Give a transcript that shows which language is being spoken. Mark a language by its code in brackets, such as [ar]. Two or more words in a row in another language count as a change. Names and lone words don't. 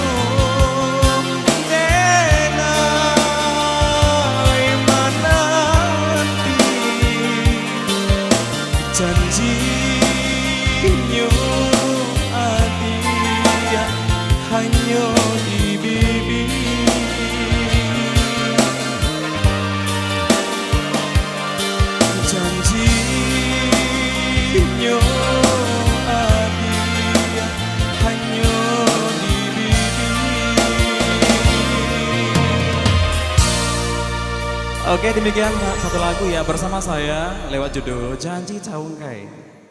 [min] janji nyo adia hanyo di bibir janji nyo adia hanyo di bibir. [id] Oke, demikian satu lagu ya bersama saya lewat judul Janji Caungkai.